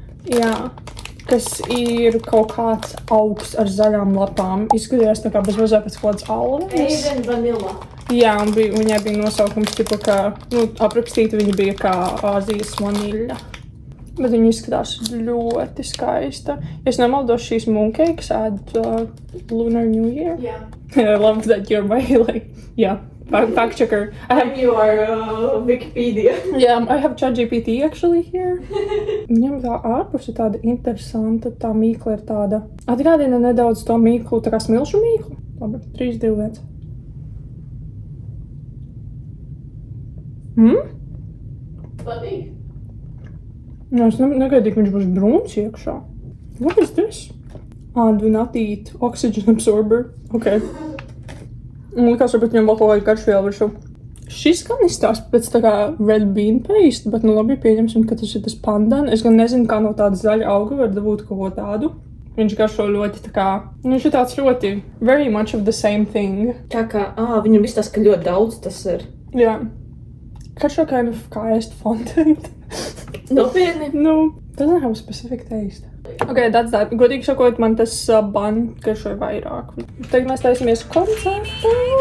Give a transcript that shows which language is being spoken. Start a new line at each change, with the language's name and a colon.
Latvian: Jā, kas ir kaut kāds augs ar zaļām lapām. Izskatījās tā kā bez mazā pēc kaut kāds alves.
English: Asian vanilla.
Latvian: Jā, un viņai bija nosaukums, tipa, ka, aprakstīta viņa bija kā Āzijas vaniļa. Bet viņa izskatās ļoti skaista. Es nemaldos, šīs mooncakes ēd Lunar New Year. Jā.
English: I love that you're my, like, yeah, fact checker. I'm your Wikipedia. Yeah, I have ChatGPT actually here.
Latvian: Viņam tā ārpus ir tāda interesanta, tā mīkla ir tāda. Atgādina nedaudz to mīklu, tā kā smilšu mīklu. Labi, 3, 2, 1. Patīk. No, es negaidīju, ka viņš būs brūns iekšā.
English: What is this? Do not eat. Oxygen absorber. Ok.
Latvian: Un likās, varbūt viņam vēl kaut kāda garšviela virsū. Šis gan izstāsta pēc tā kā red bean paste, bet nu labi pieņemsim, ka tas ir tas pandan. Es gan nezinu, kā no tāda zaļa auga var dabūt kaut ko tādu. Viņš garšo ļoti tā kā, viņš ir tāds ļoti
English: very much of the same thing.
Latvian: Tā kā, viņam viss tas, ka ļoti daudz tas ir. Jā. Garšo kind of kā ēst fondant. Nopietni.
English: No, doesn't have a specific taste. Ok, that's that.
Latvian: Godīgi sakot, man tas bun garšoja vairāk. Tagad mēs taisimies koncertu.